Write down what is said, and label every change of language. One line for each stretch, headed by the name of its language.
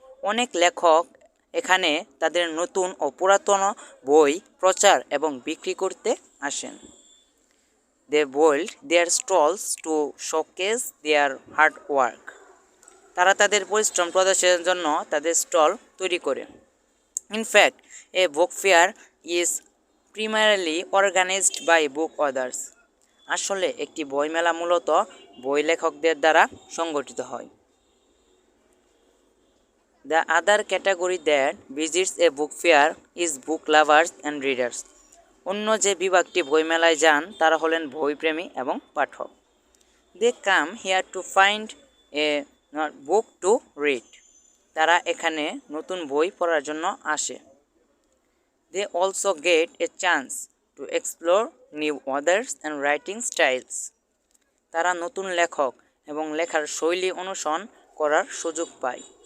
Bangla: অনেক লেখক এখানে তাদের নতুন ও পুরাতন বই প্রচার এবং বিক্রি করতে আসেন।
English: They bold their stalls to showcase their hard work.
Bangla: তারা তাদের পরিশ্রম প্রদর্শনের জন্য তাদের স্টল তৈরি করে।
English: In fact, a book fair is primarily organized by book authors.
Bangla: আসলে একটি বইমেলা মূলত বই লেখকদের দ্বারা সংগঠিত হয়।
English: The other category that visits a book fair is book lovers and readers.
Bangla: অন্য যে বিভাগটি বইমেলায় যান তারা হলেন বইপ্রেমী এবং পাঠক।
English: They come here to find a book to read.
Bangla: তারা এখানে নতুন বই পড়ার জন্য আসে।
English: They also get a chance to explore new authors and writing styles.
Bangla: তারা নতুন লেখক এবং লেখার শৈলী অনুসরণ করার সুযোগ পায়।